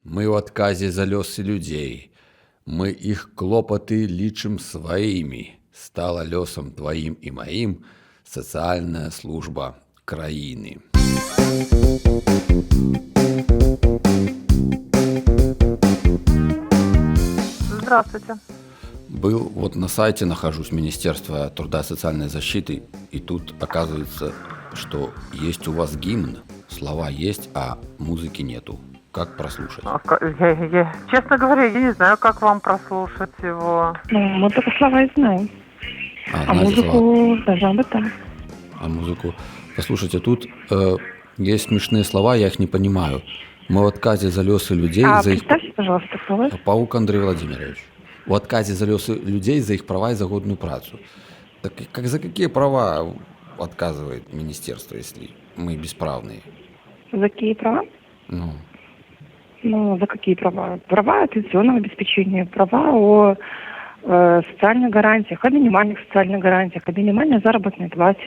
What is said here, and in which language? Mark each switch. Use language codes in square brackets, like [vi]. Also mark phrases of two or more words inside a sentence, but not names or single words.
[be] Мы ў адказе за лёсы людзей. Мы іх клопаты лічым сваімі. Стала лёсам тваім і маім сацыяльная служба краіны. [ru] Здравствуйте. Был вот на сайте, нахожусь, Министерства труда и социальной защиты, и тут оказывается, что есть у вас гимн, слова есть, а музыки нету. Как прослушать? Честно говоря, я не знаю, как вам прослушать его. Ну, мы только слова и знаем. А музыку слова? должна быть там. А музыку? Послушайте, тут есть смешные слова, я их не понимаю. Мы в отказе за лёсы людей... за их... Представьте, пожалуйста, кто вы. Паук Андрей Владимирович. У отказе за лёсы людей за их права и за годную працу. Так как за какие права отказывает министерство, если мы бесправные? За какие права? Ну, за какие права? Права о пенсионном обеспечении, права о социальных гарантиях, о минимальных социальных гарантиях, о минимальной заработной плате.